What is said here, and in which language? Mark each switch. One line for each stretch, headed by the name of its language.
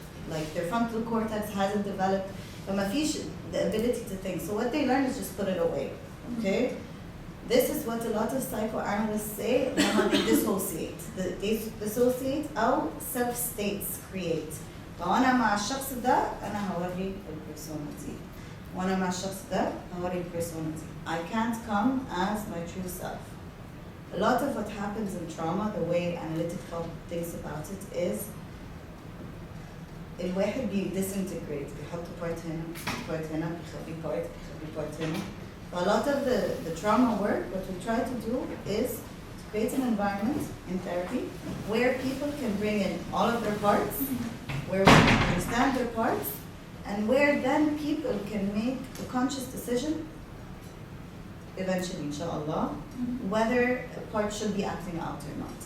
English: Like their frontal cortex hasn't developed. But the ability to think. So what they learn is just put it away. Okay. This is what a lot of psychoanalysts say, they dissociate. They dissociate
Arabic: أو
English: self-states create.
Arabic: فأنا مع الشخص ده أنا هوري البرسوناليتي. وأنا مع الشخص ده هوري البرسوناليتي.
English: I can't come as my true self. A lot of what happens in trauma, the way analytic thought thinks about it is
Arabic: الواحد
English: disintegrate.
Arabic: بيحط part هنا، part هنا، بيخبي part هنا.
English: A lot of the trauma work, what we try to do is to create an environment in therapy where people can bring in all of their parts, where we can understand their parts, and where then people can make a conscious decision, eventually, inshallah, whether a part should be acting out or not.